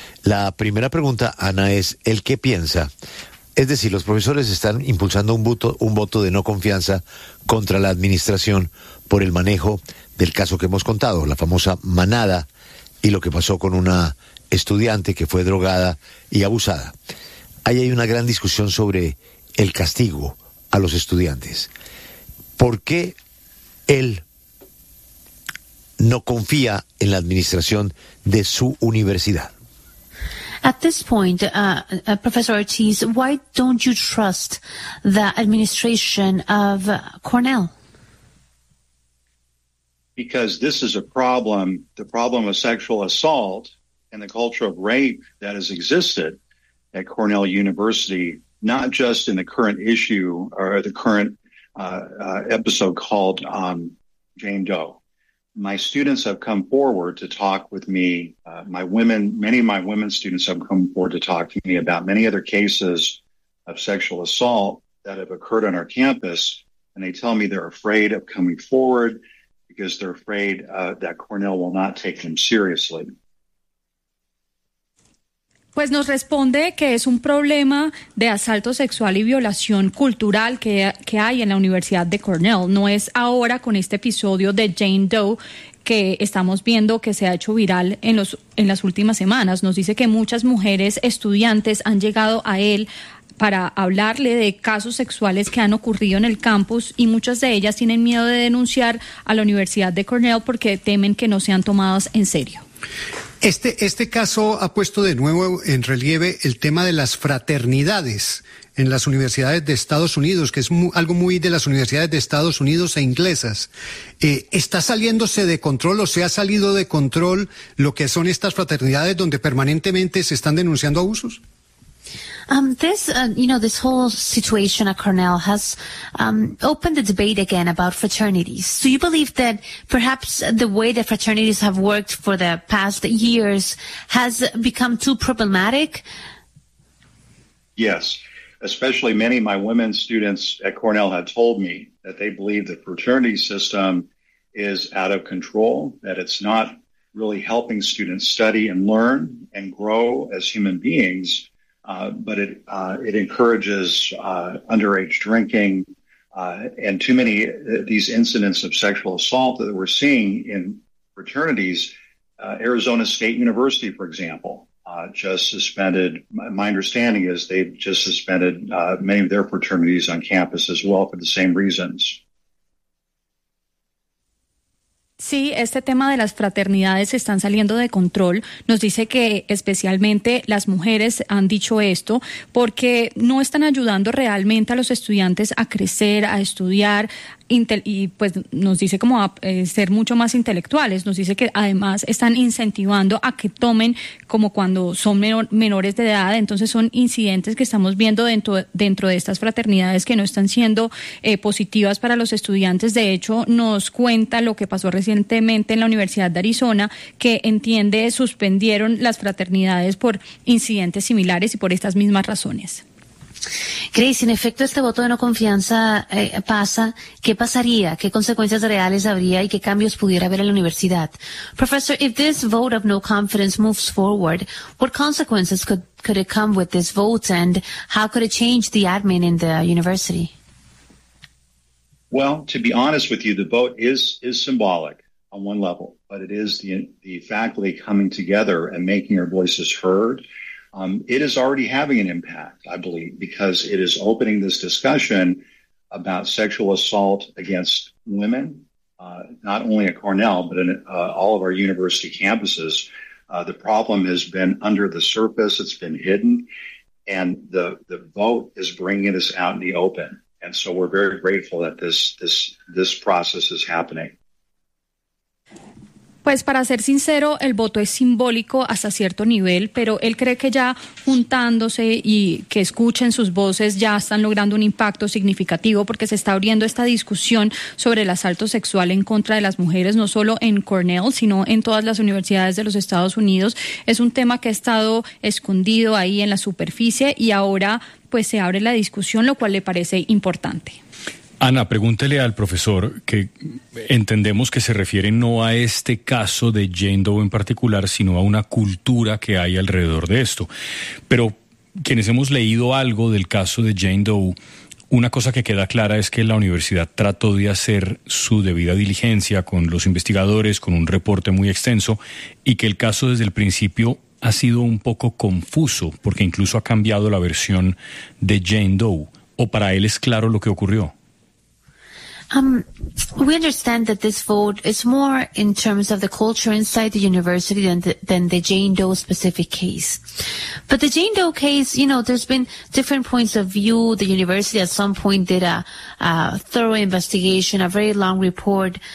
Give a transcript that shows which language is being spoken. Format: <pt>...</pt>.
<es>La primera pregunta, Ana, es ¿el qué piensa? Es decir, los profesores están impulsando un voto de no confianza contra la administración por el manejo del caso que hemos contado, la famosa manada y lo que pasó con una estudiante que fue drogada y abusada. Ahí hay una gran discusión sobre el castigo a los estudiantes. ¿Por qué él no confía en la administración de su universidad?</es> <en>At this point, Professor Ortiz, why don't you trust the administration of Cornell? Because this is a problem, the problem of sexual assault and the culture of rape that has existed at Cornell University, not just in the current issue or the current episode called Jane Doe. My students have come forward to talk with me. Many of my women students have come forward to talk to me about many other cases of sexual assault that have occurred on our campus. And they tell me they're afraid of coming forward because they're afraid that Cornell will not take them seriously.</en> <es>Pues nos responde que es un problema de asalto sexual y violación cultural que hay en la Universidad de Cornell. No es ahora con este episodio de Jane Doe que estamos viendo que se ha hecho viral en las últimas semanas. Nos dice que muchas mujeres estudiantes han llegado a él para hablarle de casos sexuales que han ocurrido en el campus y muchas de ellas tienen miedo de denunciar a la Universidad de Cornell porque temen que no sean tomadas en serio. Este caso ha puesto de nuevo en relieve el tema de las fraternidades en las universidades de Estados Unidos, que es algo muy de las universidades de Estados Unidos e inglesas. ¿Está saliéndose de control o se ha salido de control lo que son estas fraternidades donde permanentemente se están denunciando abusos?</es> <en>This whole situation at Cornell has opened the debate again about fraternities. Do you believe that perhaps the way that fraternities have worked for the past years has become too problematic? Yes, especially many of my women students at Cornell have told me that they believe the fraternity system is out of control, that it's not really helping students study and learn and grow as human beings. But it encourages underage drinking and too many these incidents of sexual assault that we're seeing in fraternities. Arizona State University, for example, just suspended. My understanding is they've just suspended many of their fraternities on campus as well for the same reasons.</en> <es>Sí, este tema de las fraternidades están saliendo de control. Nos dice que especialmente las mujeres han dicho esto porque no están ayudando realmente a los estudiantes a crecer, a estudiar, y pues nos dice como a ser mucho más intelectuales. Nos dice que además están incentivando a que tomen como cuando son menores de edad. Entonces son incidentes que estamos viendo dentro de estas fraternidades que no están siendo positivas para los estudiantes. De hecho, nos cuenta lo que pasó recientemente en la Universidad de Arizona, que entiende suspendieron las fraternidades por incidentes similares y por estas mismas razones. Grace, en efecto, este voto de no confianza pasa. ¿Qué pasaría? ¿Qué consecuencias reales habría y qué cambios pudiera haber en la universidad?</es> <en>Professor, if this vote of no confidence moves forward, what consequences could it come with this vote and how could it change the admin in the university? Well, to be honest with you, the vote is symbolic on one level, but it is the faculty coming together and making our voices heard. It is already having an impact, I believe, because it is opening this discussion about sexual assault against women, not only at Cornell, but in all of our university campuses. The problem has been under the surface. It's been hidden. And the vote is bringing this out in the open. And so we're very grateful that this process is happening.</en> <es>Pues para ser sincero, el voto es simbólico hasta cierto nivel, pero él cree que ya juntándose y que escuchen sus voces ya están logrando un impacto significativo porque se está abriendo esta discusión sobre el asalto sexual en contra de las mujeres, no solo en Cornell, sino en todas las universidades de los Estados Unidos. Es un tema que ha estado escondido ahí en la superficie y ahora pues se abre la discusión, lo cual le parece importante. Ana, pregúntele al profesor, que entendemos que se refiere no a este caso de Jane Doe en particular, sino a una cultura que hay alrededor de esto. Pero quienes hemos leído algo del caso de Jane Doe, una cosa que queda clara es que la universidad trató de hacer su debida diligencia con los investigadores, con un reporte muy extenso, y que el caso desde el principio ha sido un poco confuso, porque incluso ha cambiado la versión de Jane Doe. ¿O para él es claro lo que ocurrió?</es> <en>We understand that this vote is more in terms of the culture inside the university than the Jane Doe specific case. But the Jane Doe case, you know, there's been different points of view. The university at some point did a thorough investigation, a very long report.</en>